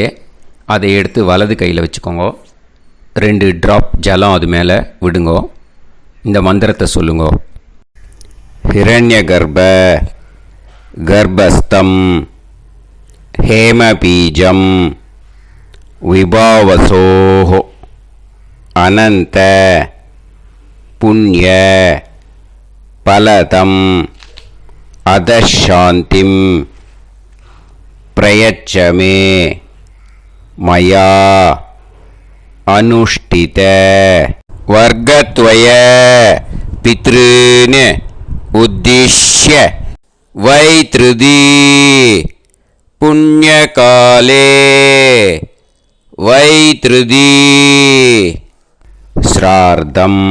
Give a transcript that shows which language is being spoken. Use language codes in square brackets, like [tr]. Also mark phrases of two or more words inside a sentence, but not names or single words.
[ta] அதை எடுத்து வலது கையில் வச்சுக்கோங்க. 2 ட்ராப் ஜலம் அது மேலே விடுங்கோ. இந்த மந்திரத்தை சொல்லுங்கோ. [sa] हिरण्य गर्भ गर्भस्थं हेमबीजं विभावसोः अनंत पुण्य फलदम् अधशान्तिं प्रयच्छ मे मया अनुष्ठित वर्गद्वय पितॄन् उद्दिश्य वैतृदी पुण्यकाले वैतृदी श्रार्धं